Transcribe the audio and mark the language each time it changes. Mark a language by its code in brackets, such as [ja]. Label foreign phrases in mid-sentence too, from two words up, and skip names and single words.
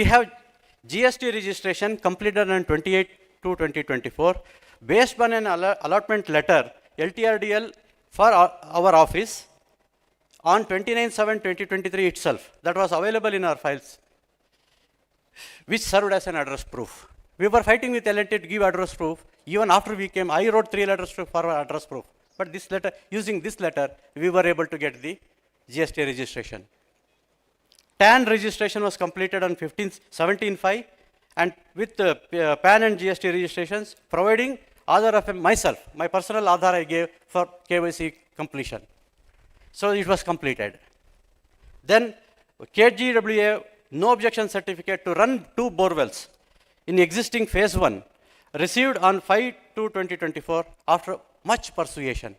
[en] We have GST registration completed on 28/2/2024 based on an allotment letter LTRDL for our office on 29/7/2023 itself, that was available in our files, which served as an address proof. We were fighting with L&T to give address proof. Even after we came, I wrote 3 letters for address proof. But this letter, using this letter, we were able to get the GST registration. TAN registration was completed on 17/5, and with PAN and GST registrations, providing Aadhaar of myself, my personal Aadhaar I gave for KYC completion. So it was completed. Then KGWA, no objection certificate to run 2 borewells in existing phase 1, received on 5/2/2024 after much persuasion.